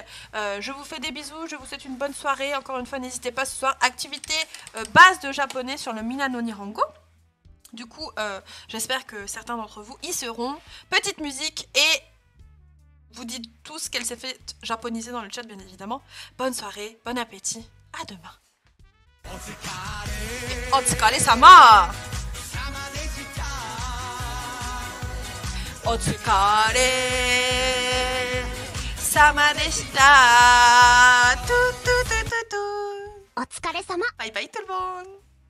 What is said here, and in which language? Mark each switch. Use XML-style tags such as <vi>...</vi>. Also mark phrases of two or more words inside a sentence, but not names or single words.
<fr>Je vous fais des bisous, je vous souhaite une bonne soirée. Encore une fois n'hésitez pas ce soir. Activité base de japonais sur le Minano Nihongo. Du coup, j'espère que certains d'entre vous y seront. Petite musique et vous dites tous qu'elle s'est fait japoniser dans le chat, bien évidemment. Bonne soirée, bon appétit, à demain.</fr> <ja>お疲れ様! お疲れ様でした!</ja> <fr>Tout.</fr> <ja>お疲れ様!</ja> <en>Bye bye</en> <fr>tout le monde!</fr>